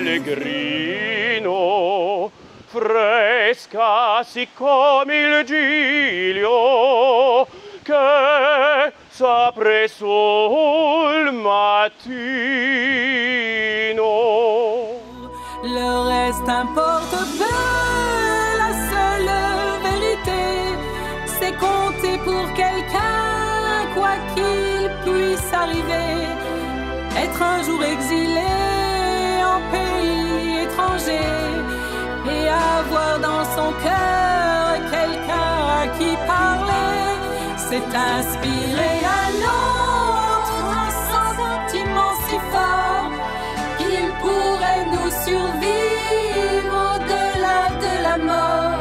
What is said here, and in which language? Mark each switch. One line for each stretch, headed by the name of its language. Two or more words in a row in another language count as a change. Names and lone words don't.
Italian: pellegrino, fresca sì come il giglio, che s'apre sul mattino.
French: Le reste importe peu, la seule vérité, c'est compter pour quelqu'un, quoi qu'il puisse arriver. Être un jour exilé en pays étranger et avoir dans son cœur quelqu'un à qui parler, c'est inspirer à l'autre un sentiment si fort qu'il pourrait nous survivre au-delà de la mort.